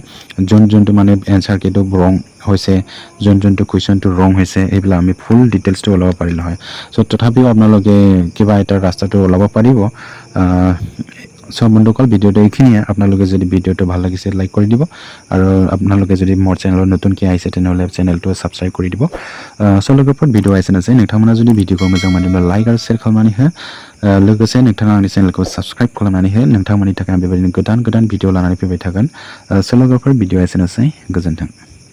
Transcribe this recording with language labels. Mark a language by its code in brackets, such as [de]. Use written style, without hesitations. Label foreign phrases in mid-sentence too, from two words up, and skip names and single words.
[as] যোনটো মানে এনচাৰ কিটো ৰং হৈছে যোনটো কুৱেশ্যনটো ৰং হৈছে এইবিলাক আমি [en] full detailsটো [as] ওলাব পাৰিলোঁ হয় চ' তথাপিও আপোনালোকে কিবা এটা ৰাস্তাটো ওলাব পাৰিব সব বন্ধুসকল ভিডিঅ'টো এইখিনিয়ে আপোনালোকে যদি ভিডিঅ'টো ভাল লাগিছে লাইক কৰি দিব আৰু আপোনালোকে যদি মোৰ চেনেলত নতুনকৈ আহিছে তেনেহ'লে চেনেলটো ছাবস্ক্ৰাইব কৰি দিব চ' [brx] लोगोफोर ভিডিঅ' आइसनोसै नोंथांमोना जुदि भिडिअखौ मोजां मोनोब्ला लाइक आरो शेयार खालामनानै हो लोगोसे नोंथाङा आंनि चेनेलखौ साबस्क्राइब खालामनानै हो नोंथांमोननि थाखाय आं बेबायदिनो गोदान भिडिअ लानानै फैबाय थागोन स' लोगोफोर भिडिअ' आइसनोसै गोजोन्थों